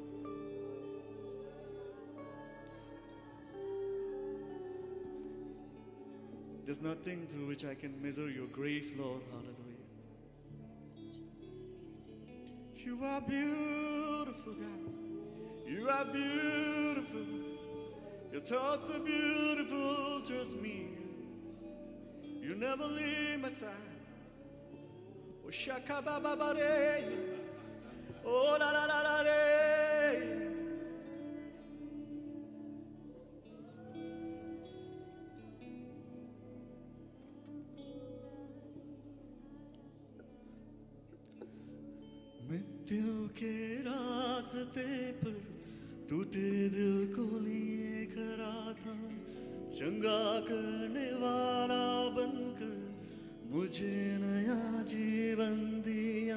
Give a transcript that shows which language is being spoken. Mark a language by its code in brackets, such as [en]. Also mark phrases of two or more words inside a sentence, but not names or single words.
[en] There's nothing through which I can measure your grace, Lord. Hallelujah. You are beautiful, God. You are beautiful. Your thoughts are beautiful, just me. You never leave my side. Oh, shaka ba ba ba re. Oh, la la la la re. [hi] मृत्यु के रास्ते पर टूटे दिल को लिए खड़ा था, चंगा करने वाला बनकर मुझे नया जीवन दिया।